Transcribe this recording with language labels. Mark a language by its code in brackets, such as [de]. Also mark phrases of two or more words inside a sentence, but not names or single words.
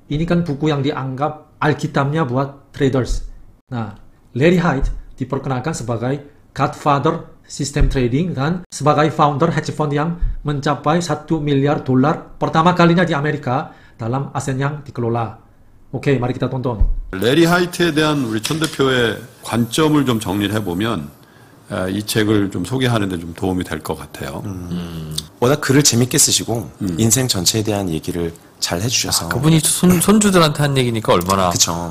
[id] Ini kan buku yang dianggap alkitabnya buat traders. Nah, Larry Hite diperkenalkan sebagai [en] Godfather System Trading [id] dan sebagai founder [en] hedge fund [id] yang mencapai $1 miliar pertama kalinya di Amerika dalam aset yang dikelola. 오케이, mari kita tonton. [ko] 레리 하이트에 대한 우리 천 대표의 관점을 좀 정리를 해보면 이 책을 좀 소개하는 데 좀 도움이 될 것 같아요. 워낙 글을 재밌게 쓰시고 인생 전체에 대한 얘기를 잘 해주셔서 그분이 손주들한테 한 얘기니까 얼마나 그쵸.